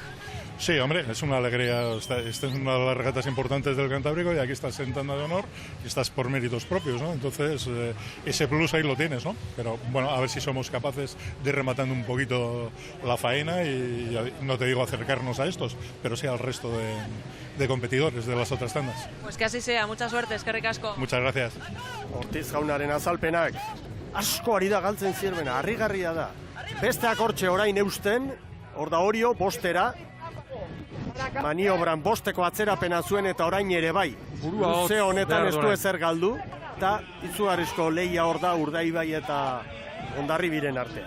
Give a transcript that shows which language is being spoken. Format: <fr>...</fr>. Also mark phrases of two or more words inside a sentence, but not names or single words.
<es>Sí, hombre, es una alegría. Esta es una de las regatas importantes del Cantábrico y aquí estás en tanda de honor y estás por méritos propios, ¿no? Entonces, ese plus ahí lo tienes, ¿no? Pero bueno, a ver si somos capaces de ir rematando un poquito la faena y no te digo acercarnos a estos, pero sí al resto de competidores de las otras tandas. Pues que así sea, mucha suerte,</es> <eu>eskerrik asko.</eu> <es>Muchas gracias.</es> <eu>Ortiz jaunaren azalpenak, asko ari da galtzen Zierbena, harrigarria da. Besteak hortxe orain eusten, hor da Orio, bostera, maniobran bosteko atzerapena zuen eta orain ere bai. Luze honetan ez du ezer galdu, eta izugarrizko lehia hor da Urdaibai eta Hondarribiren artean.</eu>